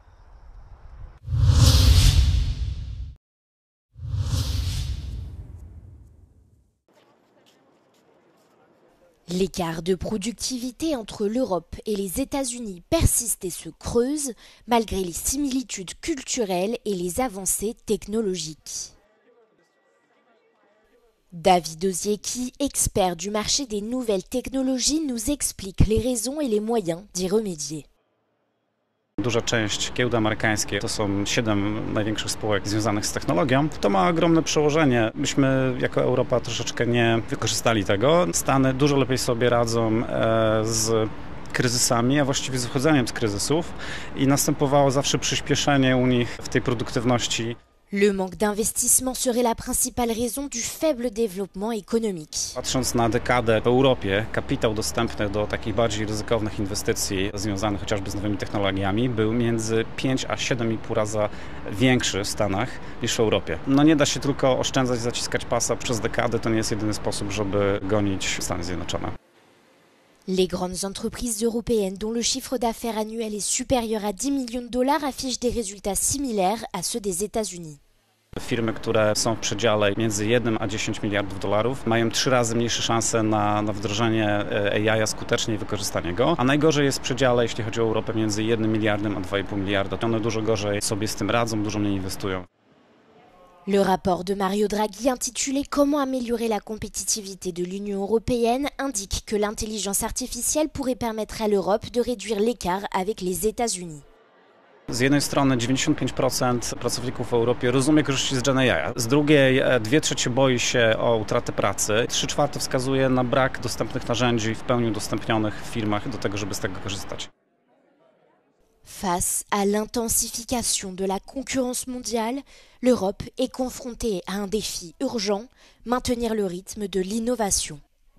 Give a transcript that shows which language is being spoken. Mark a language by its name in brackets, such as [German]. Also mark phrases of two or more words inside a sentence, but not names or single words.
[French] L'écart de productivité entre l'Europe et les États-Unis persiste et se creuse malgré les similitudes culturelles et les avancées technologiques. David Oziecki, expert du marché des nouvelles technologies, nous explique les raisons et les moyens d'y remédier. [Polish] Duża część giełdy amerykańskiej to są 7 największych spółek związanych z technologią. To ma ogromne przełożenie. Myśmy jako Europa troszeczkę nie wykorzystali tego. Stany dużo lepiej sobie radzą z kryzysami, a właściwie z wychodzeniem z kryzysów i następowało zawsze przyspieszenie u nich w tej produktywności. [French] Le manque d'investissement serait la principale raison du faible développement économique. [Polish] Patrząc na dekadę w Europie, kapitał dostępny do takich bardziej ryzykownych inwestycji związanych chociażby z nowymi technologiami był między 5 a 7,5 raza większy w Stanach niż w Europie. No nie da się tylko oszczędzać, zaciskać pasa przez dekadę, to nie jest jedyny sposób, żeby gonić Stany Zjednoczone. [French] Les grandes entreprises européennes dont le chiffre d'affaires annuel est supérieur à 10 millions de dollars affichent des résultats similaires à ceux des États-Unis. [Polish] Firmy, które są w przedziale między 1 a 10 miliardów dolarów, mają 3 razy mniejsze szanse na wdrożenie AI skutecznie i wykorzystanie go, a najgorzej jest w przedziale, jeśli chodzi o Europę, między 1 miliardem a 2,5 miliarda. One dużo gorzej sobie z tym radzą, dużo mniej inwestują. [French] Le rapport de Mario Draghi intitulé Comment améliorer la compétitivité de l'Union européenne indique que l'intelligence artificielle pourrait permettre à l'Europe de réduire l'écart avec les États-Unis. [Polish] Z jednej strony 95% pracowników w Europie rozumie korzyści z [English] Gen AI, [Polish] z drugiej 2/3 boi się o utratę pracy, 3/4 wskazuje na brak dostępnych narzędzi w pełni udostępnionych w firmach do tego, żeby z tego korzystać. [French] Face à l'intensification de la concurrence mondiale, l'Europe est confrontée à un défi urgent, maintenir le rythme de l'innovation.